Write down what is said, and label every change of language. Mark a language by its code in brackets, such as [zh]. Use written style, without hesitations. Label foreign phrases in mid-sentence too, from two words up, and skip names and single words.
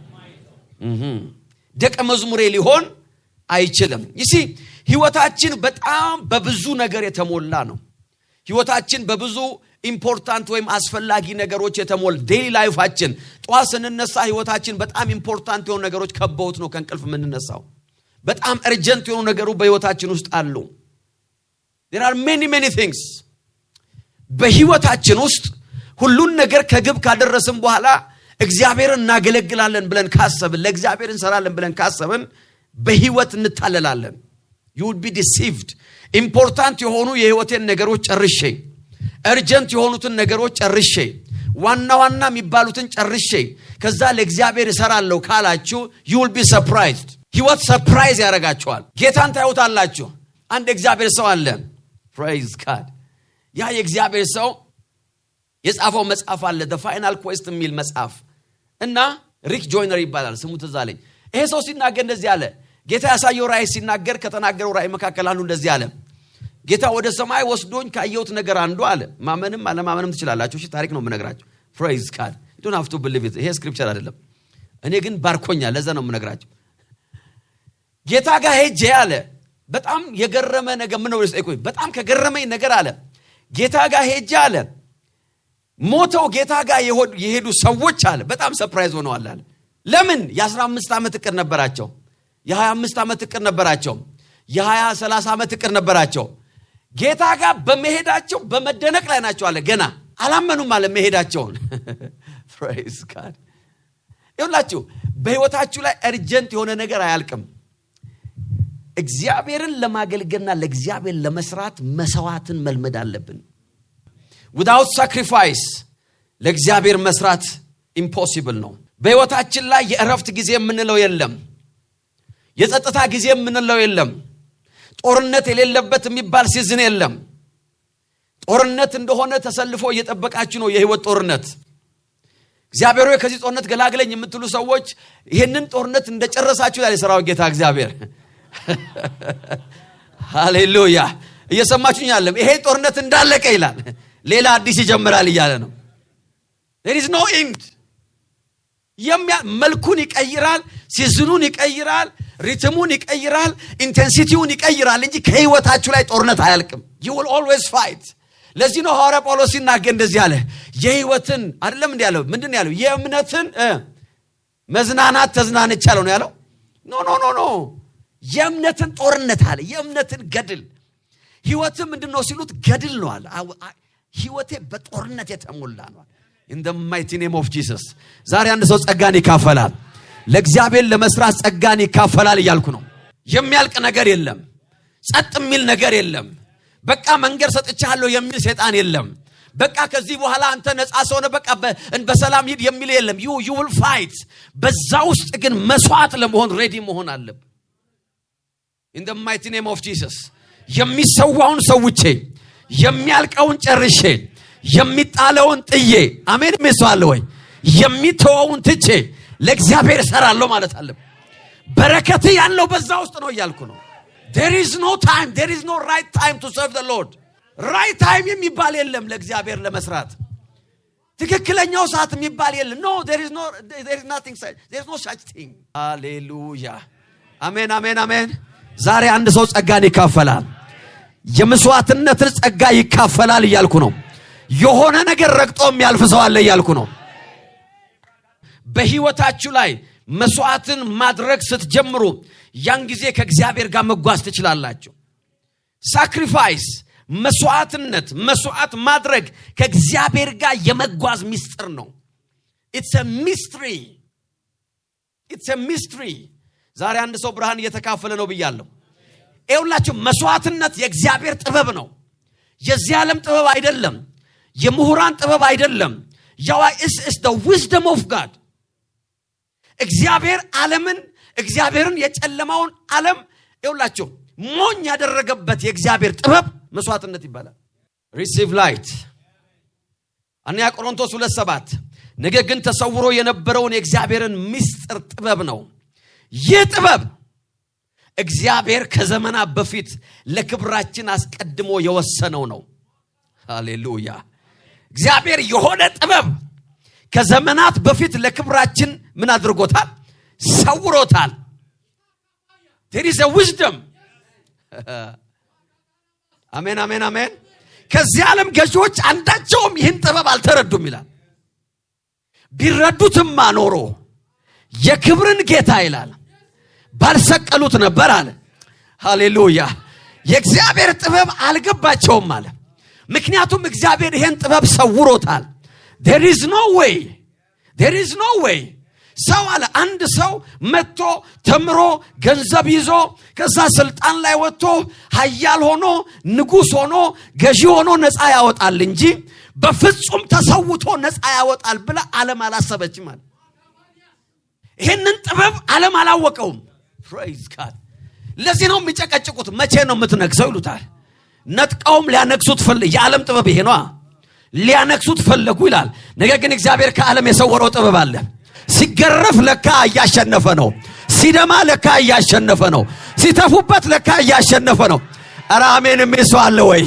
[am] ደቀ መዝሙሬ ሊሆን አይችልም ይሲ ህይወታችን በጣም በብዙ ነገር የተሞላ ነው ህይወታችን በብዙ ኢምፖርታንት ወይም አስፈላጊ ነገሮች የተሞላ ዴይሊ ላይፋችን ጧት ስንነሳ ህይወታችን በጣም ኢምፖርታንት የሆኑ ነገሮች ከበውት ነው ከእንቅልፍ የምንነሳው በጣም urgent የሆኑ ነገሮች በህይወታችን ውስጥ አሉ [en] there are many things [am] በህይወታችን ውስጥ ሁሉን ነገር ከግብ ካደረስን በኋላ እግዚአብሔርን እናገለግላለን ብለን ካሰብን ለእግዚአብሔር እንሰራለን ብለን ካሰብን በህይወት እንታለላለን [en] you would be deceived [am] ኢምፖርታንት የሆኑ የህይወቴን ነገሮች ጨርሼ urgent የሆኑትን ነገሮች ጨርሼ ዋና የሚባሉትን ጨርሼ ከዛ ለእግዚአብሔር እሰራለሁ ካላችሁ [en] you will be surprised [am] ህይወት ሰርፕራይዝ ያረጋችኋል ጌታን ታዩታላችሁ አንድ እግዚአብሔር ሰው አለ [en] praise God [am] ያ የእግዚአብሔር ሰው የጻፈው መጽሐፍ አለ the final quest የሚል መጽሐፍ እና ሪክ ጆይነር ይባላል ስሙ ተዛለኝ ይሄ ሰው ሲናገር እንደዚህ አለ ጌታ ያሳየው ራእይ ሲናገር ከተናገረው ራእይ መካከል አንዱ እንደዚህ አለ ጌታ ወደ ሰማይ ወስዶኝ ካየሁት ነገር አንዱ አለ ማመንም አለማመንም ትችላላችሁ እሺ ታሪክ ነው የምነግራችሁ [en] praise God you don't have to believe it [am] ይሄ ስክሪፕቸር አይደለም እኔ ግን ባርኮኛል ለዛ ነው የምነግራችሁ ጌታ ጋር ሄጄ አለ በጣም የገረመ ነገር ምን ነው ልስጠይቁኝ በጣም ከገረመኝ ነገር አለ ጌታ ጋር ሄጄ አለ ሞተው ጌታ ጋር የሄዱ ሰዎች አለ በጣም ሰርፕራይዝ ሆነዋል አለ ለምን የ15 ዓመት እቅድ ነበራቸው የ25 ዓመት እቅድ ነበራቸው የ20 30 ዓመት እቅድ ነበራቸው ጌታ ጋር በመሄዳቸው በመደነቅ ላይ ናቸው አለ ገና አላመኑም አለ መሄዳቸውን [en] praise God [am] ይሁላችሁ በህይወታችሁ ላይ urgent የሆነ ነገር አያልቅም እግዚአብሔርን ለማገልገልና ለእግዚአብሔር ለመስራት መስዋዕትን መልመድ አለብን [en] without sacrifice [am] ለእግዚአብሔር መስራት impossible ነው በህይወታችን ላይ የእረፍት ጊዜ የምንለው የለም የጸጥታ ጊዜ የምንለው የለም ጦርነት የሌለበት የሚባል ሲዝን የለም ጦርነት እንደሆነ ተሰልፎ እየተጠበቃችሁ ነው የህይወት ጦርነት እግዚአብሔር ሆይ ከዚህ ጦርነት ገላግለኝ የምትሉ ሰዎች ይሄንን ጦርነት እንደጨረሳችሁ ያለ ሰራው ጌታ እግዚአብሔር ሃሌሉያ እየሰማችሁኝ ያለም ይሄ ጦርነት እንዳለቀ ይላል ሌላ አዲስ ይጀምራል ይያለ ነው [en] there is no end [am] መልኩን ይቀይራል ሲዝኑን ይቀይራል ሪትሙን ይቀይራል ኢንቴንሲቲውን ይቀይራል እንጂ ከህይወታችሁ ላይ ጦርነት አያልቅም [en] you will always fight [am] ለዚህ ነው ሐዋርያ ጳውሎስ ሲናገር እንደዚህ አለ የህይወትን አይደለም እንዴ ያለው ምንድነው ያለው የእምነትን መዝናናት ተዝናንቻለሁ ነው ያለው ኖ የእምነትን ጦርነት አለ የእምነትን ገድል ህይወት ምንድነው ሲሉት ገድል ነው አለ ህይወቴ በጦርነት የተሞላ ነው። [en] in the mighty name of Jesus [am] ዛሬ አንድ ሰው ጸጋን ይካፈላል። ለእግዚአብሔር ለመስራት ጸጋን ይካፈላል እያልኩ ነው። የሚያልቅ ነገር የለም። ጸጥ የሚል ነገር የለም። በቃ መንገር ሰጥቻለሁ የሚል ሰይጣን የለም። በቃ ከዚህ በኋላ አንተ ነፃ ሰው ነህ በቃ በሰላም ሂድ የሚል የለም። [en] you will fight። [am] በዛ ውስጥ ግን መስዋዕት ለመሆን ሬዲ መሆን አለብህ። [en] in the mighty name of Jesus [am] የሚሰዋውን ሰውቼ የሚያልቀውን ጨርሼ የሚጣለውን ጥዬ አሜን መስዋዕት ወይ የሚተወውን ትቼ ለእግዚአብሔር እሰራለሁ ማለት አለ። በረከት ያለው በዛ ውስጥ ነው እያልኩ ነው። [en] there is no time, there is no right time to serve the Lord። right time [am] የሚባል የለም ለእግዚአብሔር ለመስራት። ትክክለኛው ሰዓት የሚባል የለም። [en] no there is nothing such, there is no such thing። [am] ሃሌሉያ አሜን አሜን አሜን። ዛሬ አንድ ሰው ጸጋን ይካፈላል። የመስዋዕትነትን ጸጋ ይካፈላል እያልኩ ነው። የሆነ ነገር ረግጦ የሚያልፍ ሰው አለ እያልኩ ነው። በህይወታችሁ ላይ መስዋዕትን ማድረግ ስትጀምሩ ያን ጊዜ ከእግዚአብሔር ጋር መጓዝ ትችላላችሁ። ሳክሪፋይስ መስዋዕት ማድረግ ከእግዚአብሔር ጋር የመጓዝ ሚስጥር ነው። it's [en] a mystery። [am] ዛሬ አንድ ሰው ብርሃን እየተካፈለ ነው ብያለሁ። ይኸውላችሁ መስዋዕትነት የእግዚአብሔር ጥበብ ነው። የዚህ ዓለም ጥበብ አይደለም። የምሁራን ጥበብ አይደለም። [en] is the wisdom of God። [am] እግዚአብሔርን የጨለማውን ዓለም ይኸውላችሁ ሞኝ ያደረገበት የእግዚአብሔር ጥበብ መስዋዕትነት ይባላል። [en] receive light። [am] አንያ ቆሮንቶስ 2:7 ነገር ግን ተሰውሮ የነበረውን የእግዚአብሔርን ምስጢር ጥበብ ነው። ይህ ጥበብ እግዚአብሔር ከዘመናት በፊት ለክብራችን አስቀድሞ የወሰነው ነው። ሃሌሉያ። እግዚአብሔር የሆነ ጥበብ ከዘመናት በፊት ለክብራችን ምን አድርጎታል? ሰውሮታል። [en] there is a wisdom። [am] አሜን አሜን አሜን። ከዚህ ዓለም ገዢዎች አንዳቸውም ይህን ጥበብ አልተረዱም ይላል። ቢረዱትማ ኖሮ የክብርን ጌታ ይላል ባልሰቀሉት ነበር አለ። ሃሌሉያ። የእግዚአብሔር ጥበብ አልገባቸውም አለ። ምክንያቱም እግዚአብሔር ይሄን ጥበብ ሰውሮታል። [en] there is no way [am] ሰው አለ አንድ ሰው መጥቶ ተምሮ ገንዘብ ይዞ ከዛ ስልጣን ላይ ወጥቶ ኃያል ሆኖ ንጉስ ሆኖ ገዢ ሆኖ ነፃ ያወጣል እንጂ በፍጹም ተሰውቶ ነፃ ያወጣል ብላ ዓለም አላሰበችም አለ። ይሄንን ጥበብ ዓለም አላወቀውም። [en] praise God። [am] ለዚህ ነው የሚጨቀጭቁት። መቼ ነው የምትነግሰው ይሉታል። ነጥቀውም ሊያነክሱት የዓለም ጥበብ ይሄ ነው። ሊያነክሱት ፈለጉ ይላል። ነገር ግን እግዚአብሔር ከዓለም የሰወረው ጥበብ አለ። ሲገረፍ ለካ እያሸነፈ ነው። ሲደማ ለካ እያሸነፈ ነው። ሲተፉበት ለካ እያሸነፈ ነው። ኧረ አሜን የሚል አለ ወይ?